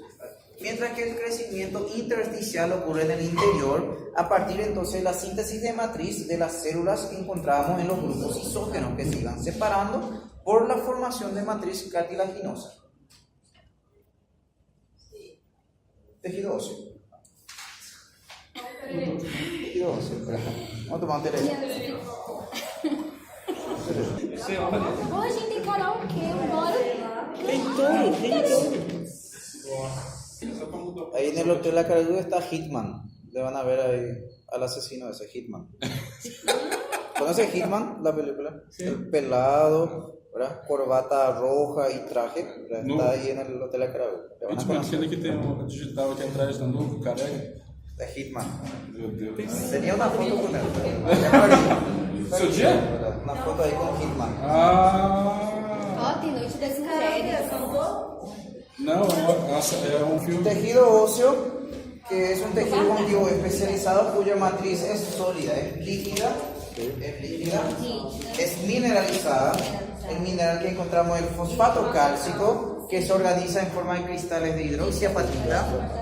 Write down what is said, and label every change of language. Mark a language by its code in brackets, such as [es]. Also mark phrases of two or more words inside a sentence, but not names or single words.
[es] Mientras que el crecimiento intersticial ocurre en el interior a partir entonces de la síntesis de matriz de las células que encontrábamos en los grupos isógenos que se iban separando por la formación de matriz cartilaginosa. Tejido óseo. [pt] Vamos a tomar um tereré. Pô, a gente tem karaokê, bora. Tem todo. [es] Ahí en el Hotel La Caradura está Hitman. Le van a ver ahí al asesino ese, Hitman. ¿Conoce Hitman, la película? Sí. El pelado, ¿verdad? Corbata roja y traje, ¿verdad? No. Está ahí en el Hotel La Caradura. [pt] Hitman, aquele que tem digital aqui atrás da nuca, careca. [es] De Hitman. [pt] Meu Deus. [es] Tenía una foto con él. [pt] Seu dia? [es] Una foto ahí con Hitman. Ah! [pt] Ó, tem noite das mulheres. Não, é um filme. [es] Tejido óseo, que es un tejido conjuntivo especializado cuya matriz es sólida, es líquida, es mineralizada. El mineral que encontramos es el fosfato cálcico, que se organiza en forma de cristales de hidroxiapatita.